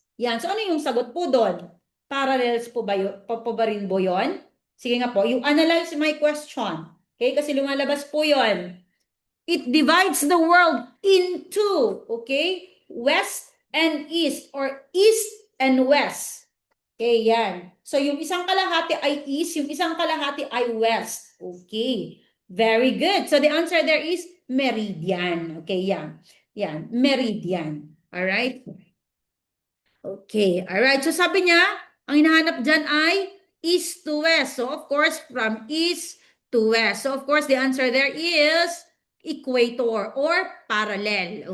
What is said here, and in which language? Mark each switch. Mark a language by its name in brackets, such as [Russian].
[Filipino] Yan, so ano yung sagot po doon? Parallels po ba, po ba rin po yun? Sige nga po, [English] you analyze my question. [Filipino] Okay, kasi lumalabas po yon. [English] It divides the world into, okay, west and east or east and west. Okay, yan. [Filipino] So, yung isang kalahati ay east, yung isang kalahati ay west. [English] Okay, very good. So, the answer there is meridian. Okay, yan. Yan, meridian. Alright? [Filipino] Okay, alright. So, sabi niya, ang hinahanap dyan ay east to west. [English] So, of course, from east to west. So, of course, the answer there is equator or parallel.